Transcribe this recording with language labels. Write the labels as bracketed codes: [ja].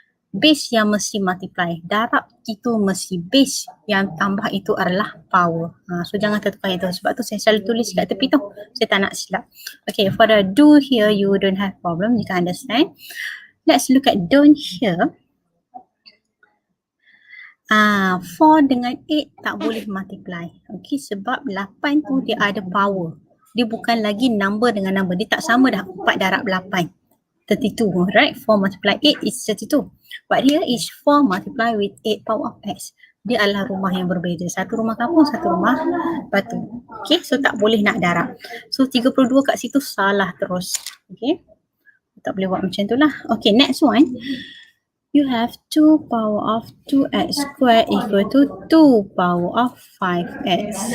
[ms] Base yang mesti multiply, darab itu mesti base, yang tambah itu adalah power. So jangan tertukar itu, sebab tu saya selalu tulis kat tepi tu, saya tak nak silap. [en] Okay, for the do here you don't have problem, you can understand. Let's look at don't here. [ms] 4 dengan 8 tak boleh multiply. Okay, sebab 8 tu dia ada power, dia bukan lagi number dengan number, dia tak sama dah 4 darab 8. 32, right? [en] 4 multiply 8 is 32. But here is 4 multiply with 8 power of x. [ms] Dia adalah rumah yang berbeza. Satu rumah kampung, satu rumah batu. Okay, so tak boleh nak darab. So 32 kat situ salah terus. Okay, tak boleh buat macam tu lah. [en] Okay, next one. You have 2 power of 2x square equal to 2 power of 5x.